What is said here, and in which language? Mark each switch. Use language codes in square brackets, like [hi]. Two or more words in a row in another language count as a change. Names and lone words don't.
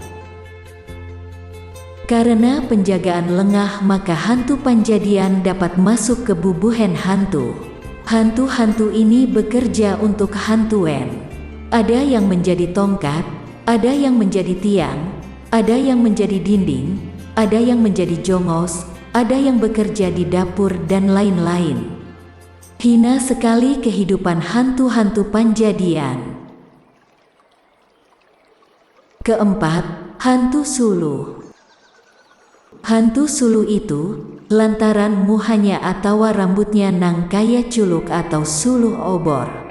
[id] Karena penjagaan lengah, maka hantu Panjadian dapat masuk ke bubuhan hantu. Hantu-hantu ini bekerja untuk hantuen. Ada yang menjadi tongkat, ada yang menjadi tiang, ada yang menjadi dinding, ada yang menjadi jongos, ada yang bekerja di dapur, dan lain-lain. Hina sekali kehidupan hantu-hantu Panjadian. Keempat, hantu Suluh. Hantu Suluh itu lantaran muhanya atau rambutnya nang kaya culuk atau suluh obor.